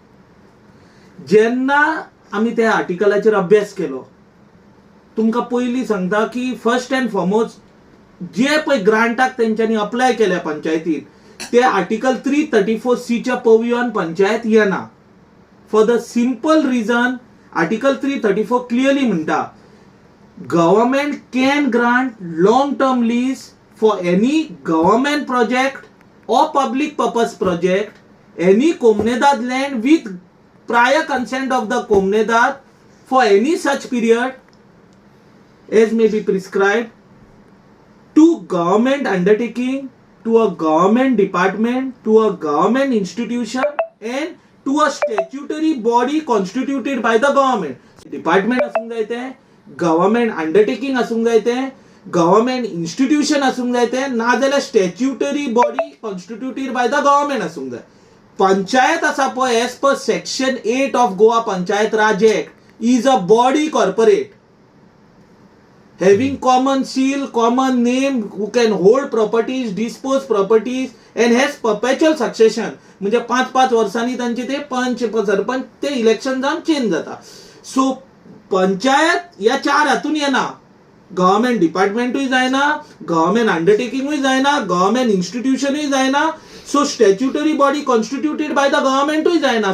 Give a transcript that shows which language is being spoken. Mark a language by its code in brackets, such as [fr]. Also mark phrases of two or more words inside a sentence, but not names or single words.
[kok] जेन्ना आमी त्या आर्टिकलाचेर अभ्यास केलो, तुमकां पयलीं सांगता की [en] first and foremost [kok] जे पळय ग्रांटाक तेंच्यांनी अप्लाय केल्या पंचायतीन ते आर्टिकल 334C च्या पवयान पंचायत येना. [en] for the simple reason article 334 clearly म्हणटा government can grant long term lease for any government project or public purpose project, any Komnedad land with prior consent of the Komnedad for any such period as may be prescribed to government undertaking, to a government department, to a government institution and to a statutory body constituted by the government. [kok] Department असुंक जाय ते, [en] government undertaking [kok] असुंक जाय ते, [en] government institution [kok] असूंक जाय ते, ना जाल्यार [en] statutory body constituted by the government [kok] असूंक जाय. पंचायत आसा पळय [en] as per Section 8 of Goa Panchayat Raj Act is a body corporate having common seal, common name, who can hold properties, dispose properties and has perpetual succession. [kok] म्हणजे 5-5 वर्षांनी त्यांचे ते पंच सरपंच ते इलेक्शन जाऊन चेंज जाता. सो पंचायत या 4 हातून येना. [en] government departmentूय [kok] जायना, [en] government undertakingूय [kok] जायना, [en] government institutionूय [kok] जायना, सो [en] statutory body constituted by the governmentूय [kok] जायना.